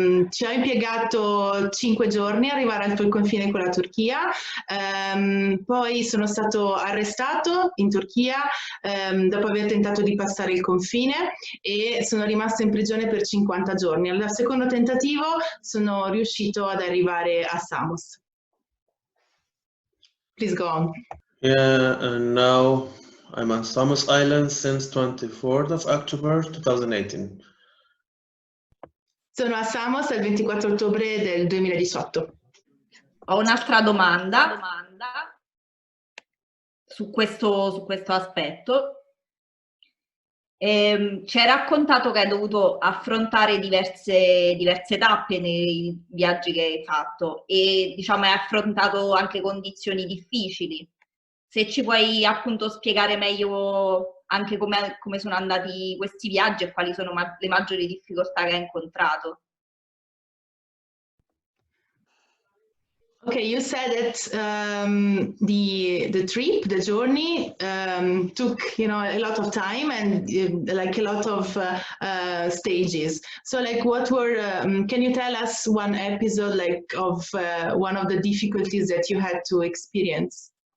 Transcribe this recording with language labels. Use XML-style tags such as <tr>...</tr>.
<it>Ci ho impiegato 5 giorni ad arrivare al confine con la Turchia, poi sono stato arrestato in Turchia dopo aver tentato di passare il confine e sono rimasto in prigione per 50 giorni. Al secondo tentativo sono riuscito ad arrivare a Samos.</it> <en>Please go on. Yeah, and now I'm on Samos Island since 24th of October 2018.</en> <it>Sono a Samos il 24 ottobre del 2018. Ho un'altra domanda su questo aspetto. Ci hai raccontato che hai dovuto affrontare diverse tappe nei viaggi che hai fatto e diciamo hai affrontato anche condizioni difficili. Se ci puoi appunto spiegare meglio anche come sono andati questi viaggi e quali sono le maggiori difficoltà che hai incontrato.</it> <en>Okay, you said that the trip, the journey took, you know, a lot of time and like a lot of stages. So like what were, can you tell us one episode like of one of the difficulties that you had to experience?</en>